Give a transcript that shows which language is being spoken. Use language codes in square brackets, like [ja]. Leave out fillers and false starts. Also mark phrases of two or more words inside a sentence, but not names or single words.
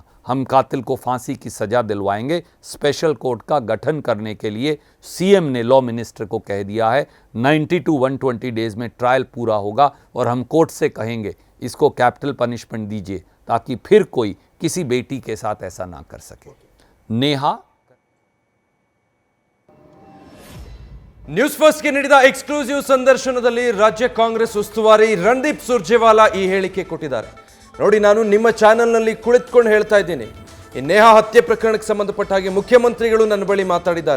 [hi] हम कातिल को फांसी की सजा दिलवाएंगे. [en] special court [hi] का गठन करने के लिए सीएम ने [en] law minister [hi] को कह दिया है. [en] 90 to 120 days [hi] में ट्रायल पूरा होगा और हम कोर्ट से कहेंगे इसको [en] capital punishment [hi] दीजिए ताकि फिर कोई किसी बेटी के साथ ऐसा ना कर सके. नेहा [kn] ನ್ಯೂಸ್ ಫಸ್ಟ್ಗೆ ನೀಡಿದ ಎಕ್ಸ್ಕ್ಲೂಸಿವ್ ಸಂದರ್ಶನದಲ್ಲಿ ರಾಜ್ಯ ಕಾಂಗ್ರೆಸ್ ಉಸ್ತುವಾರಿ ರಣದೀಪ್ ಸುರ್ಜೇವಾಲಾ ಈ ಹೇಳಿಕೆ ಕೊಟ್ಟಿದ್ದಾರೆ. ನೋಡಿ, ನಾನು ನಿಮ್ಮ ಚಾನೆಲ್ನಲ್ಲಿ ಕುಳಿತುಕೊಂಡು ಹೇಳ್ತಾ ಇದ್ದೀನಿ, ಈ ನೇಹಾ ಹತ್ಯೆ ಪ್ರಕರಣಕ್ಕೆ ಸಂಬಂಧಪಟ್ಟ ಹಾಗೆ ಮುಖ್ಯಮಂತ್ರಿಗಳು ನನ್ನ ಬಳಿ ಮಾತಾಡಿದ್ದಾರೆ.